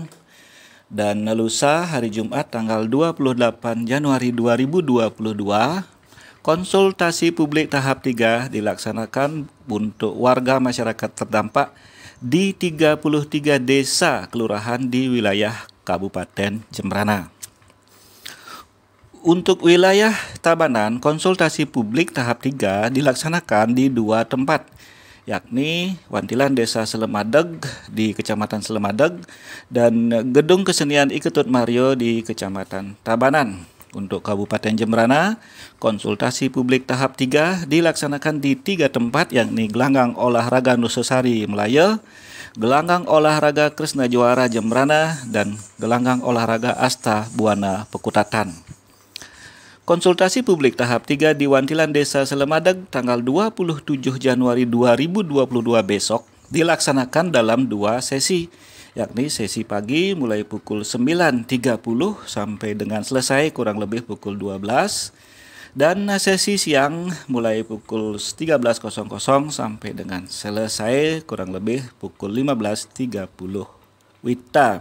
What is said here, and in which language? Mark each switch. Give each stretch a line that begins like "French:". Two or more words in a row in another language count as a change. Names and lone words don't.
Indonesian: Dan lusa hari Jumat tanggal 28 Januari 2022 konsultasi publik tahap 3 dilaksanakan untuk warga masyarakat terdampak di 33 desa kelurahan di wilayah Kabupaten Jembrana. Untuk wilayah Tabanan, konsultasi publik tahap 3 dilaksanakan di 2 tempat, yakni Wantilan Desa Selemadeg di Kecamatan Selemadeg dan Gedung Kesenian Iketut Mario di Kecamatan Tabanan. Untuk Kabupaten Jembrana, konsultasi publik tahap 3 dilaksanakan di 3 tempat, yakni Gelanggang Olahraga Nusasari Melaya, Gelanggang Olahraga Kresna Juara Jembrana, dan Gelanggang Olahraga Asta Buana Pekutatan. Konsultasi publik tahap 3 di Wantilan Desa Selemadeg tanggal 27 Januari 2022 besok dilaksanakan dalam 2 sesi, yakni sesi pagi mulai pukul 9.30 sampai dengan selesai kurang lebih pukul 12, dan sesi siang mulai pukul 13.00 sampai dengan selesai kurang lebih pukul 15.30 WITA.